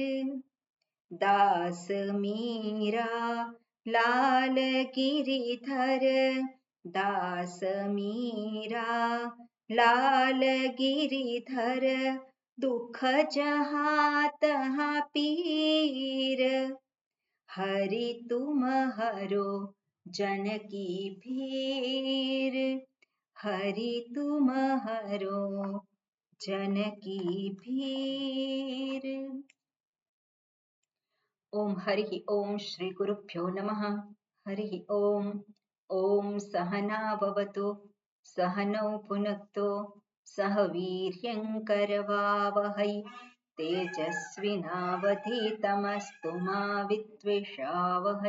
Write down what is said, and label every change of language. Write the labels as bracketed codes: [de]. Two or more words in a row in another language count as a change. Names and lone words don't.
[hi] दास मीरा लाल गिरिधर, दास मीरा लाल गिरिधर, दुख जहाँ तहाँ पीर, हरि तुम हरो जनकी भीर, हरि तुम हरो जनकी भीर। [sa] ओम हरि ओम श्री गुरुभ्यो नमः। हरि ओम। ओम सहना भवतु, सहनौ भुनक्तु, सह वीर्यं करवावहै, तेजस्विनावधीतमस्तु मा विद्विषावहै।